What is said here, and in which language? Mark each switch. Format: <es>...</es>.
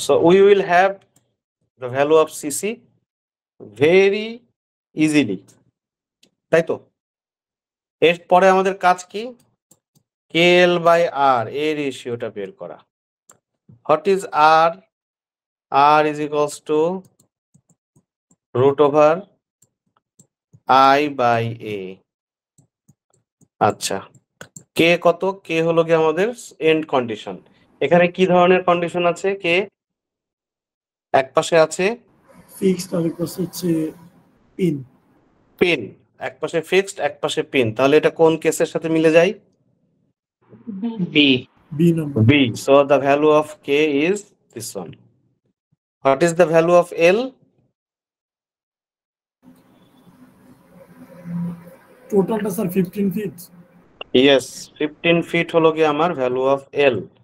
<en>So we will have the value of CC very easily,</en> <bn>তাই তো? এরপরে আমাদের কাজ কি? KL by R এই রেশিওটা বের করা।</bn> <en>What is R? R is equals to root over I by A.</en> <bn>আচ্ছা, K কত? K হলো কি আমাদের এন্ড কন্ডিশন। এখানে কি ধরনের কন্ডিশন আছে? K এক পাশে আছে ফিক্সড আর পাশে হচ্ছে পিন। পিন, এক পাশে ফিক্সড এক পাশে পিন, তাহলে এটা কোন কেসের সাথে মিলে যায়? B. B number.</bn> <en>B. So the value of K is this one. What is the value of L?</en> <bn>টোটালটা স্যার 15 ফিট।</bn> <en>Yes, 15 feet</en> <bn>হলো কি আমার</bn> <en>value of L.</en>